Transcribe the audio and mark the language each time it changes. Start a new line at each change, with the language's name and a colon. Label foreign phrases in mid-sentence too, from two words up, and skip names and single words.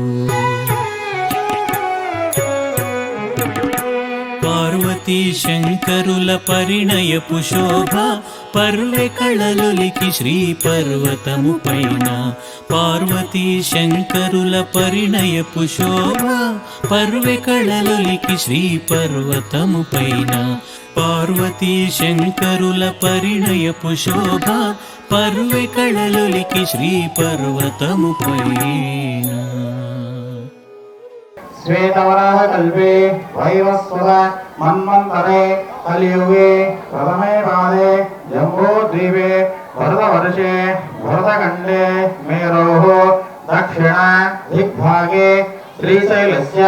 Telugu: పార్వతీ శంకరుల పరిణయపు శోభ పర్వె కళలొలికి శ్రీ పర్వతము పైన పార్వతీ శంకరుల పరిణయపు శోభ పర్వె కళలొలికి శ్రీ పర్వతము పైన పార్వతీ శంకరుల పరిణయపు శోభ పర్వె కళలొలికి శ్రీ పర్వతము పైన
Sanskrit: श्वेतवराह कल्पे वैवस्वत मन्वन्तरे कलियुगे प्रथमे पादे जम्बूद्वीपे भरतवर्षे भरतखण्डे मेरोः दक्षिण दिग्भागे श्रीशैलस्य